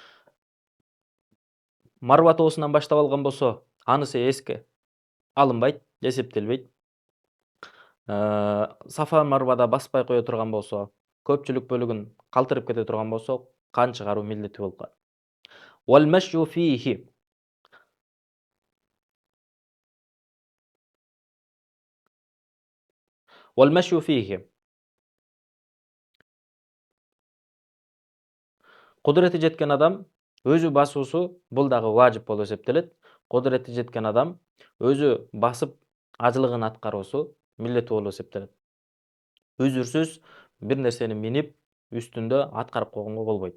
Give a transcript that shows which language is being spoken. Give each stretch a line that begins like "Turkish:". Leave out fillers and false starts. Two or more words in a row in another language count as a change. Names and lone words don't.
Kyrgyz: Марва тоосунан баштап алган болсо, анысы эске алынбайт, эсептелбейт. Сафа Марвада баспай кое турган болсо, көпчүлүк бөлүгүн калтырып кете турган болсо, кан чыгаруу милдеттүү болуп калат.
Arabic: والمشي فيه والمشي فيه.
Kyrgyz: Кудурети жеткен адам өзү басуусу бул дагы важип болуп эсептелет. Кудурети жеткен адам өзү басып ажылыгын аткаруусу милдеттүү болуп эсептелет. Үзүрсүз бир нерсени минип үстүндө аткарып койгонго болбойт.